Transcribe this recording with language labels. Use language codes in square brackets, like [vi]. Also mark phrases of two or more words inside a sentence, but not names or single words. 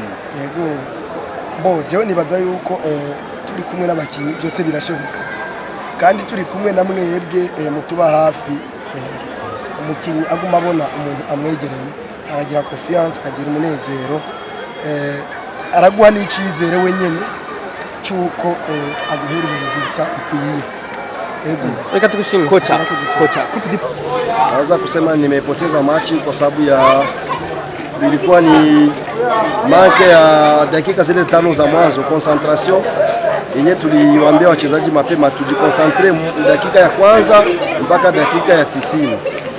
[rn] yego jewe nibaza yuko turi kumwe n'abakinyi byose birashoboka kandi turi kumwe na mwebwe mutuba hafi umukinyi aguma abona umuntu amwegereye aragira confiance akagira umunezero araguha n'icizere wenyene cyuko aguhereza resultat ikwiye. Ego. [sw] Reka tukushimie. Kocha. Naweza kusema nimepoteza machi kwa sababu ya ilikuwa ni manke ya dakika zile 5 za mwanzo, concentration yenye tuliwaambia wachezaji mapema tujikonsantre dakika ya kwanza mpaka dakika ya 90.